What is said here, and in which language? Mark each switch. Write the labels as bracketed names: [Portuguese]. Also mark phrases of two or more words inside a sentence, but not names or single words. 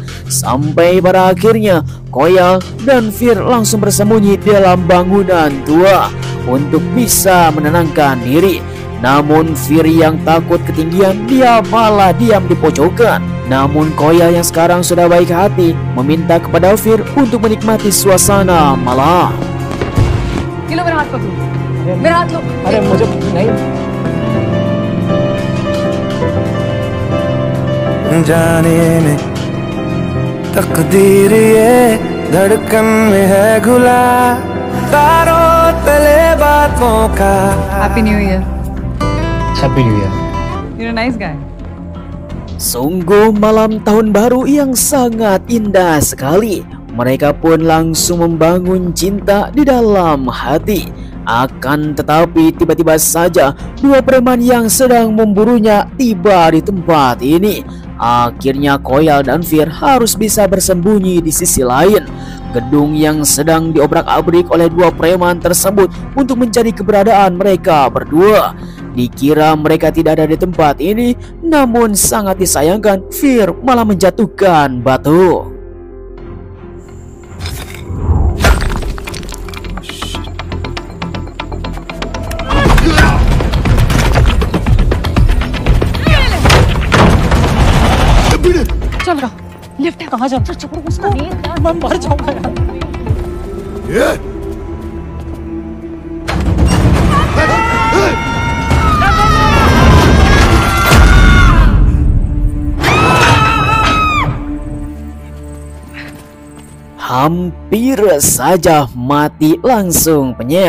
[Indonesian] Sampai pada akhirnya Koyal dan Fir langsung bersembunyi di dalam bangunan tua untuk bisa menenangkan diri. Namun Fir yang takut ketinggian, dia malah diam di pojokan. Namun Koyal yang sekarang sudah baik hati meminta kepada Fir untuk menikmati suasana malam. [Hindi] ये लो मेरा हाथ पकड़ो, मेरा हाथ लो। अरे मुझे नहीं। जाने में तकदीर ये धड़कन में है घुला, तारों तले बातों का। [English] Happy New Year. Happy New Year. You're a nice guy. [Indonesian] Sungguh malam tahun baru yang sangat indah sekali. Mereka pun langsung membangun cinta di dalam hati. Akan tetapi tiba-tiba saja dua preman yang sedang memburunya tiba di tempat ini. Akhirnya Koyal dan Fir harus bisa bersembunyi di sisi lain gedung yang sedang diobrak-abrik oleh dua preman tersebut untuk mencari keberadaan mereka berdua. Dikira mereka tidak ada di tempat ini, namun sangat disayangkan Fir malah menjatuhkan batu. [Hindi] चल रहा लिफ्ट है, कहाँ जा? छोड़ उसको, मैं मर जाऊंगा यार। [Indonesian] Hampir saja mati langsung penyet.